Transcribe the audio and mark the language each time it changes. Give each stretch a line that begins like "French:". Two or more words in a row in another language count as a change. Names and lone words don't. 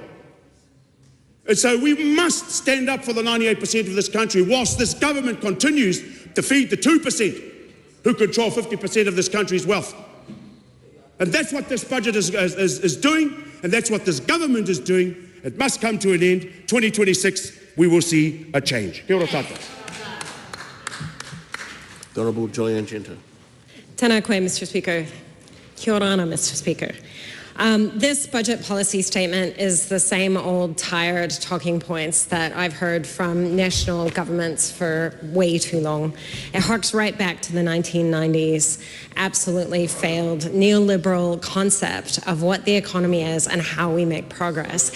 English: And so we must stand up for the 98% of this country whilst this government continues to feed the 2% who control 50% of this country's wealth. And that's what this budget is doing, and that's what this government is doing. It must come to an end. 2026, we will see a change.
Māori: Kia ora tātou.
English: The Honourable Julian Genter.
Māori: Tēnā koe,
English: Mr. Speaker.
Māori: Kia ora ana,
English: Mr. Speaker. This budget policy statement is the same old tired talking points that I've heard from national governments for way too long. It harks right back to the 1990s, absolutely failed neoliberal concept of what the economy is and how we make progress.